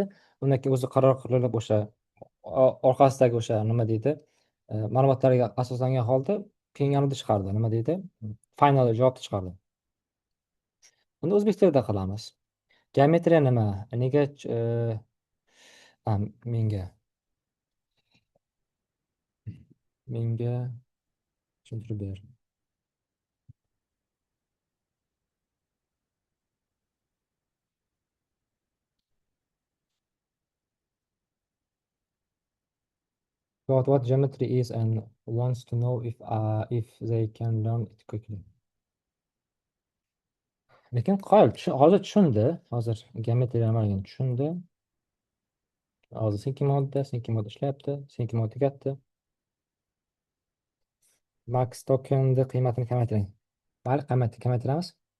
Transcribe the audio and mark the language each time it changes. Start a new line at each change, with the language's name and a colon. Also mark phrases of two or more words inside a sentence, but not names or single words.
Uzbek: Undan keyin o'zi qaror qilib o'sha orqasidagi o'sha nima deydi, ma'lumotlarga asoslangan holda keyingi chiqardi. Nima deydi? Final javobni chiqardi. Uni o'zbek tilida qilamiz. Geometriya nima? Nega menga tushuntirib ber.
English: About what geometry is and wants to know if they can learn it quickly.
Uzbek: Lekin qoyil, hozir tushundi. Hozir geometriya nimaligini tushundi. Hozir
English: syncing mode
Uzbek: ishlayapti.
English: Syncing mode
Uzbek: tugatdi.
English: Max tokenni
Uzbek: qiymatini kamaytiring. Mayli, kamaytiramiz.